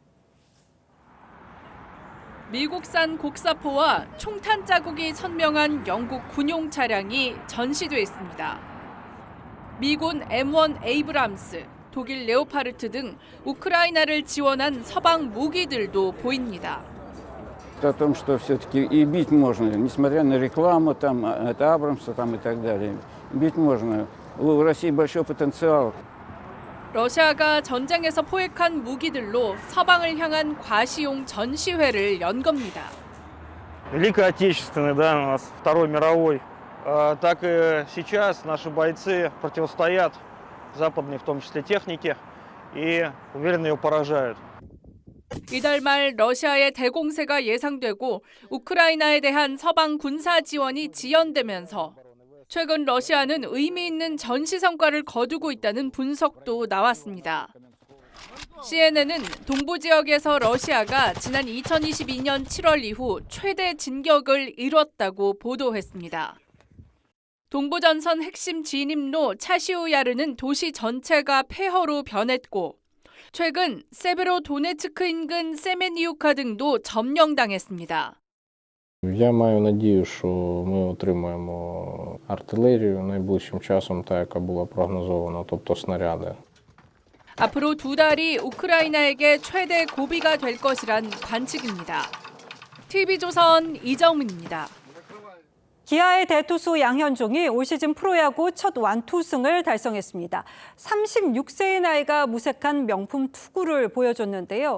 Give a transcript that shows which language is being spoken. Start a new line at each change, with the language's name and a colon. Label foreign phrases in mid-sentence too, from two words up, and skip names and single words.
Korean: 미국산 곡사포와 총탄 자국이 선명한 영국 군용 차량이 전시돼 있습니다. 미군 M1 에이브람스, 독일 레오파르트 등 우크라이나를 지원한 서방 무기들도 보입니다.
Russian: О том, что все-таки и бить можно, несмотря на рекламу, там, от Абрамса там, и так далее. Бить можно. У России большой потенциал.
Korean: 러시아가 전쟁에서 포획한 무기들로 서방을 향한 과시용 전시회를 연 겁니다.
Russian: Великой Отечественной, да, у нас Второй мировой. Так и сейчас наши бойцы противостоят западной, в том числе технике, и уверенно ее поражают.
Korean: 이달 말 러시아의 대공세가 예상되고 우크라이나에 대한 서방 군사 지원이 지연되면서 최근 러시아는 의미 있는 전시 성과를 거두고 있다는 분석도 나왔습니다. CNN은 동부 지역에서 러시아가 지난 2022년 7월 이후 최대 진격을 이뤘다고 보도했습니다. 동부전선 핵심 진입로 차시우야르는 도시 전체가 폐허로 변했고 최근 세베로도네츠크 인근 세메니우카 등도 점령당했습니다.
Ukrainian: Я маю надію, що ми отримаємо артилерію найближчим часом, так як було прогнозовано, тобто снаряди.
Korean: 앞으로 2달이 우크라이나에게 최대 고비가 될 것이란 관측입니다. TV조선 이정민입니다. 기아의 대투수 양현종이 올 시즌 프로야구 첫 완투승을 달성했습니다. 36세의 나이가 무색한 명품 투구를 보여줬는데요.